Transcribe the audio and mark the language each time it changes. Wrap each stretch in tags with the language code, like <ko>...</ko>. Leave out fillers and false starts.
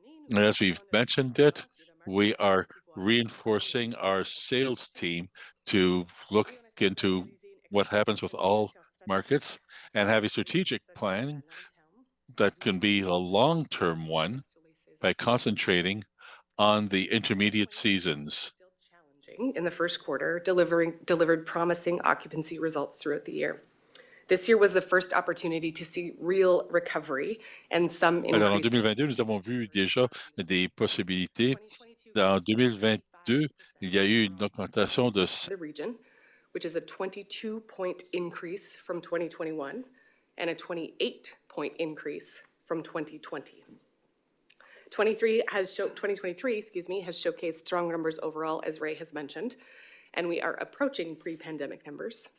<en>And as we've mentioned it, we are reinforcing our sales team to look into what happens with all markets and have a strategic plan that can be a long-term one by concentrating on the intermediate seasons. In the first quarter, delivered promising occupancy results throughout the year. This year was the first opportunity to see real recovery and some</en> <fr>Alors, en</fr> <en>increase.</en> <fr>2022, nous avons vu déjà des possibilités. En 2022, il y a eu une augmentation de</fr> <en>The region, which is a 22-point increase from 2021 and a 28-point increase from 2020. 2023 has showcased strong numbers overall, as Ray has mentioned, and we are approaching pre-pandemic numbers.</en>